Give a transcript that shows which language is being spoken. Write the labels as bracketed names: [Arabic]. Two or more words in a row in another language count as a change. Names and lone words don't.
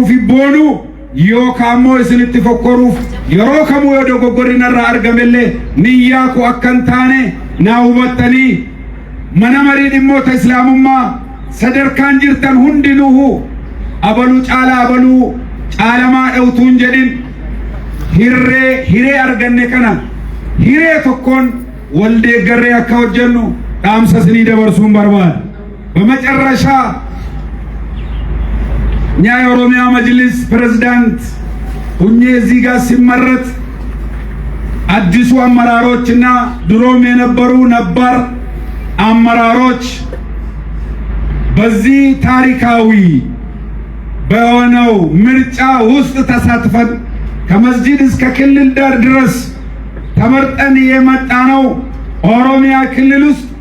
[Oromo] fi boonuu yookaan immoo isinitti fokkoruuf yeroo kamuu yoo dogoggorri narraa argamellee niyyaa koo akka hin taane naa hubattanii mana marii dhimmoota islaamummaa sadarkaan jirtan hundinuu abaluu caalamaa dhawtuun jedhin hiree arganne kana hiree tokkoon wal deeggarree akka hojjennu dhaamsa isinii dabarsuun barbaada. [Amharic] በመጨረሻ እኛ የኦሮሚያ መጅሊስ ፕሬዝዳንት ሁኜ እዚህ ጋር ሲመረጥ አዲሱ አመራሮችና ድሮም የነበሩ ነባር አመራሮች በዚህ ታሪካዊ በሆነው ምርጫ ውስጥ ተሳትፈን ከመስጂድ እስከ ክልል ዳር ድረስ ተመርጠን የመጣነው ኦሮሚያ ክልል ውስጥ